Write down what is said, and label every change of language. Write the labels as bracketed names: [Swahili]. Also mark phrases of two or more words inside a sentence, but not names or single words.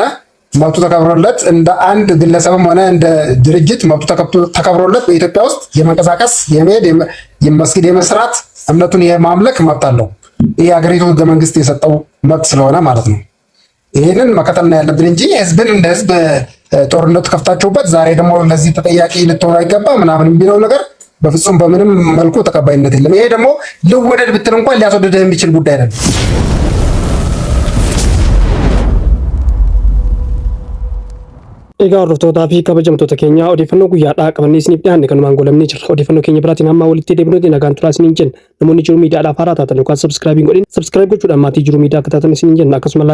[Amharic] መብቱ ተከብሮለት እንደ አንድ ግለሰብም ሆነ እንደ ድርጅት መብቱ ተከብሮለት በኢትዮጵያ ውስጥ የመንቀሳቀስ የመሄድ የመስጊድ የመስራት እምነቱን የማምለክ መብት አለው። ይህ የሀገሪቱ ህገ መንግስት የሰጠው መብት ስለሆነ ማለት ነው። ይህንን መከተል ነው ያለብን እንጂ ህዝብን እንደ ህዝብ ጦርነቱ ከፍታችሁበት ዛሬ ደግሞ ለዚህ ተጠያቂ ልትሆኑ አይገባ ምናምን የሚለው ነገር በፍጹም በምንም መልኩ ተቀባይነት የለም። ይሄ ደግሞ ልወደድ ብትል እንኳን ሊያስወደድህ የሚችል ጉዳይ አይደለም። [Oromo] Egaa hordoftoota fi kabajamtoota keenya odeeffannoo guyyaadhaa qabannee isiniif dhiyaanne kanumaan goolabnee jirra. Odeeffannoo keenya biraatiin hamma walitti deebinuutiin nagaan turaa isiniin jenna. Namoonni jiru miidiyaadhaaf haaraa taatan yookaan sabskiraabiin godhin sabskiraayib gochuudhaan maatii jiru miidiyaa akka taatan isiniin jenna.